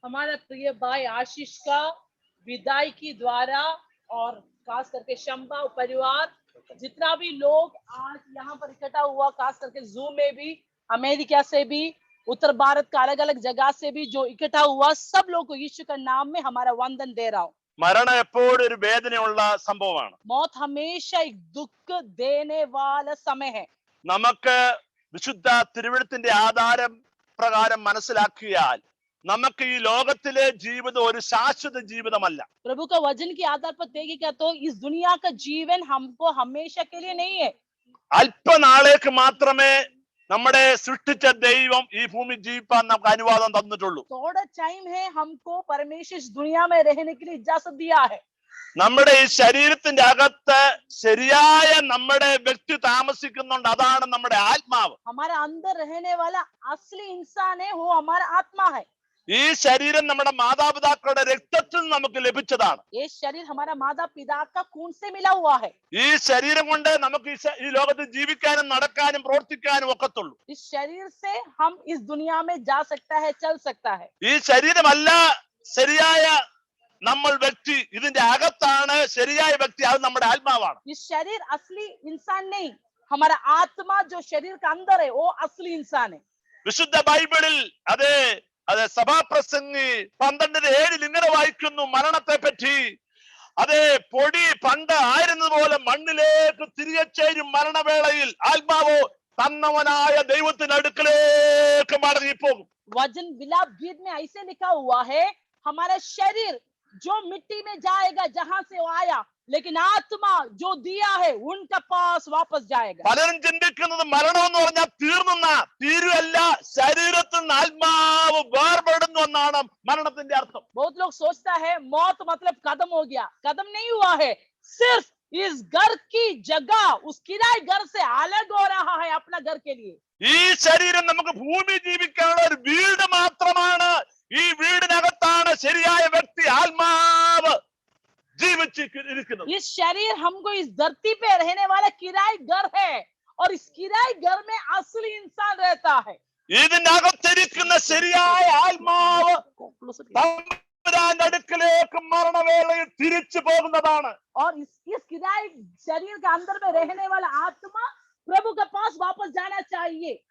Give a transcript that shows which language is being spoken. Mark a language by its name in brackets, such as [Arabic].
[Hindi] हमारा प्रिय भाई आशीष का विदाई की द्वारा और खास करके शंबा परिवार, जितना भी लोग आज यहाँ पर इकट्ठा हुआ, खास करके जूम में भी, अमेरिका से भी, उत्तर भारत का अलग अलग जगह से भी जो इकट्ठा हुआ, सब लोग को यीशु का नाम में हमारा वंदन दे रहा हूँ। [Malayalam] മരണം എപ്പോഴും ഒരു വേദനയുള്ള സംഭവമാണ്. [Hindi] मौत हमेशा एक दुख देने वाला समय है। [Malayalam] നമുക്ക് വിശുദ്ധ തിരുവെഴുത്തിന്റെ ആധാരം പ്രകാരം മനസ്സിലാക്കിയാൽ നമുക്ക് ഈ ലോകത്തിലെ ജീവിതം ഒരു ശാശ്വത ജീവിതമല്ല. [Hindi] प्रभु का वचन के आधार पर देखेगा तो इस दुनिया का जीवन हमको हमेशा के लिए नहीं है। [Malayalam] അല്പനാളേക്ക് മാത്രമേ നമ്മുടെ സൃഷ്ടിച്ച ദൈവം ഈ ഭൂമി ജീവിക്കാൻ നമുക്ക് അനുവാദം തന്നിട്ടുള്ളൂ. [Hindi] थोड़ा टाइम है, हमको परमेश्वर इस दुनिया में रहने के लिए इजाजत दिया है। [Malayalam] നമ്മുടെ ഈ ശരീരത്തിന്റെ അകത്ത് ശരിയായ നമ്മുടെ വ്യക്തി താമസിക്കുന്നുണ്ട്, അതാണ് നമ്മുടെ ആത്മാവ്. [Hindi] हमारे अंदर रहने वाला असली इंसान है, वो हमारा आत्मा है। [Malayalam] ഈ ശരീരം നമ്മുടെ മാതാപിതാക്കളുടെ രക്തത്തിൽ നമുക്ക് ലഭിച്ചതാണ്. [Hindi] ये शरीर हमारा माता पिता का खून से मिला हुआ है। [Malayalam] ഈ ശരീരം കൊണ്ട് നമുക്ക് ഈ ലോകത്ത് ജീവിക്കാനും നടക്കാനും പ്രവർത്തിക്കാനും ഒക്കത്തുള്ളൂ. [Hindi] इस शरीर से हम इस दुनिया में जा सकता है, चल सकता है। [Malayalam] ഈ ശരീരമല്ല ശരിയായ നമ്മൾ വ്യക്തി, ഇതിന്റെ അകത്താണ് ശരിയായ വ്യക്തി, അത് നമ്മുടെ ആത്മാവാണ്. [Hindi] ये शरीर असली इंसान नहीं, हमारा आत्मा जो शरीर का अंदर है वो असली इंसान है. [Malayalam] വിശുദ്ധ ബൈബിളിൽ അതെ അതെ സഭാപ്രസംഗി 12:7 ഇങ്ങനെ വായിക്കുന്നു മരണത്തെ പറ്റി. അതെ, പൊടി പണ്ട് ആയിരുന്നതുപോലെ മണ്ണിലേക്ക് തിരികെ ചേരും മരണവേളയിൽ ആത്മാവോ തന്നവനായ ദൈവത്തിന്റെ അടുക്കലേക്ക് മടങ്ങിപ്പോകും. [Hindi] वचन विलाप गीत में ऐसे लिखा हुआ है, हमारा शरीर जो मिट्टी में जाएगा जहां से वो आया, लेकिन आत्मा जो दिया है उनका पास वापस जाएगा. [Malayalam] പലരും ചിന്തിക്കുന്നത് മരണം എന്ന് പറഞ്ഞാൽ തീരുവല്ല, ശരീരത്തിൽ നിന്ന് ആത്മാവ് വേർപെടുന്നു എന്നാണ് മരണത്തിന്റെ അർത്ഥം. [Hindi] बहुत लोग सोचता है मौत मतलब खत्म हो गया. खत्म नहीं हुआ है, सिर्फ इस घर की जगह उस किराए घर से अलग हो रहा है अपना घर के लिए. [Malayalam] ഈ ശരീരം നമുക്ക് ഭൂമി ജീവിക്കാനുള്ള ഒരു വീട് മാത്രമാണ്. ഈ വീടിനകത്താണ് ശരിയായ വ്യക്തി ആത്മാവ് ജീവിച്ചിരിക്കുന്നത്. [Hindi] इस शरीर हमको इस धरती पे रहने वाला किराए घर है, और इस किराए घर में असली इंसान रहता है. [Malayalam] ഇതിനകത്തിരിക്കുന്ന ശരിയായ ആത്മാവ് തമ്പുരാന്റെ അടുക്കലേക്ക് മരണവേളയിൽ തിരിച്ചു പോകുന്നതാണ്. [Hindi] और इस किराए शरीर के अंदर में रहने वाला आत्मा प्रभु के पास वापस जाना चाहिए.